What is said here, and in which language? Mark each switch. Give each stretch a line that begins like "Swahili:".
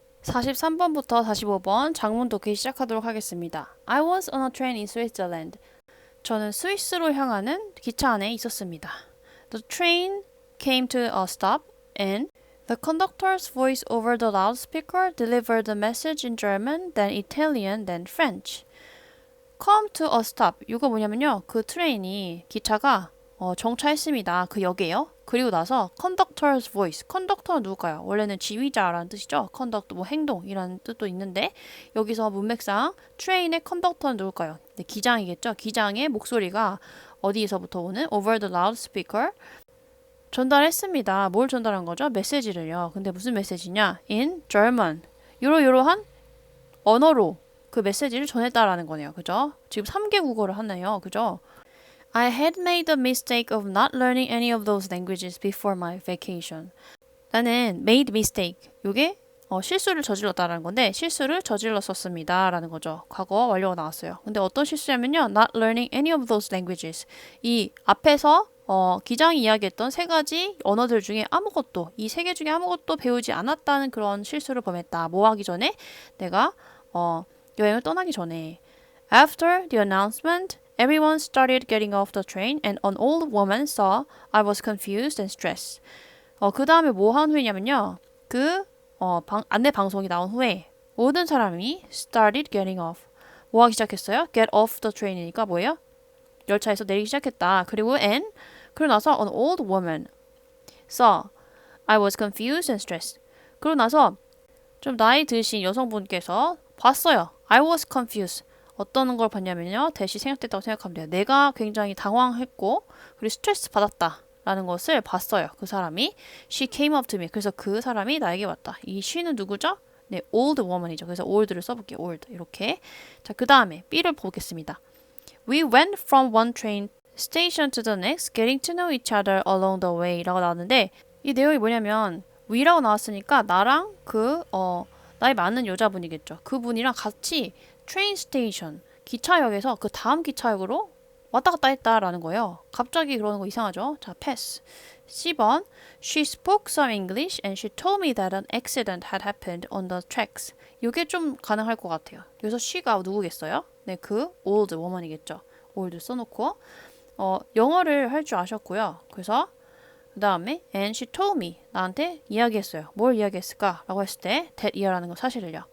Korean: 43번부터 45번 장문 독해 시작하도록 하겠습니다.
English: I was on a train in Switzerland.
Korean: 저는 스위스로 향하는 기차 안에 있었습니다.
English: The train came to a stop and the conductor's voice over the loudspeaker delivered the message in German, then Italian, then French. Come to a stop.
Korean: 이거 뭐냐면요. 그 트레인이 기차가 정차했습니다. 그 역에요. 그리고 나서
English: conductor's voice.
Korean: 컨덕터는 누굴까요? 원래는 지휘자라는 뜻이죠. conduct 뭐 행동이라는 뜻도 있는데 여기서 문맥상 트레인의 컨덕터는 누굴까요? 네, 기장이겠죠. 기장의 목소리가 어디에서부터 오는
English: over the loudspeaker
Korean: 전달했습니다. 뭘 전달한 거죠? 메시지를요. 근데 무슨 메시지냐?
English: In German.
Korean: 요러요러한 언어로 그 메시지를 전했다라는 거네요. 그죠? 지금 3개 국어를 하네요. 그죠?
English: I had made the mistake of not learning any of those languages before my vacation.
Korean: 나는
English: made mistake.
Korean: 요게 실수를 저질렀다라는 건데 실수를 저질렀었습니다. 라는 거죠. 과거 완료가 나왔어요. 근데 어떤 실수냐면요.
English: Not learning any of those languages.
Korean: 이 앞에서 기장이 이야기했던 세 가지 언어들 중에 아무것도 이 세 개 중에 아무것도 배우지 않았다는 그런 실수를 범했다. 뭐 하기 전에? 내가 여행을 떠나기 전에.
English: After the announcement, everyone started getting off the train and an old woman saw I was confused and stressed.
Korean: 그 다음에 뭐 한 후에냐면요. 안내 방송이 나온 후에 모든 사람이
English: started getting off.
Korean: 뭐 하기 시작했어요?
English: Get off the train
Korean: 이니까 뭐예요? 열차에서 내리기 시작했다. 그리고 그러고 나서
English: an old woman saw I was confused and stressed.
Korean: 그러고 나서 좀 나이 드신 여성분께서 봤어요.
English: I was confused.
Korean: 어떤 걸 봤냐면요. 대시 생략됐다고 생각하면 돼요. 내가 굉장히 당황했고 그리고 스트레스 받았다. 라는 것을 봤어요. 그 사람이.
English: She came up to me.
Korean: 그래서 그 사람이 나에게 왔다. 이 she는 누구죠? 네,
English: old woman
Korean: 이죠. 그래서 old를 써볼게요. old. 이렇게. 자, 그 다음에 B를 보겠습니다.
English: We went from one train station to the next, getting to know each other along the way
Korean: 라고 나왔는데 이 내용이 뭐냐면 we라고 나왔으니까 나랑 나이 많은 여자분이겠죠. 그분이랑 같이 트레인 스테이션, 기차역에서 그 다음 기차역으로 왔다 갔다 했다라는 거예요. 갑자기 그러는 거 이상하죠? 자, 패스. C번.
English: She spoke some English and she told me that an accident had happened on the tracks.
Korean: 이게 좀 가능할 것 같아요. 여기서 she가 누구겠어요? 네, 그 old woman이겠죠. old 써놓고 영어를 할 줄 아셨고요. 그래서 그 다음에
English: and she told me
Korean: 나한테 이야기했어요. 뭘 이야기했을까? 라고 했을 때
English: that year
Korean: 라는 거 사실을요.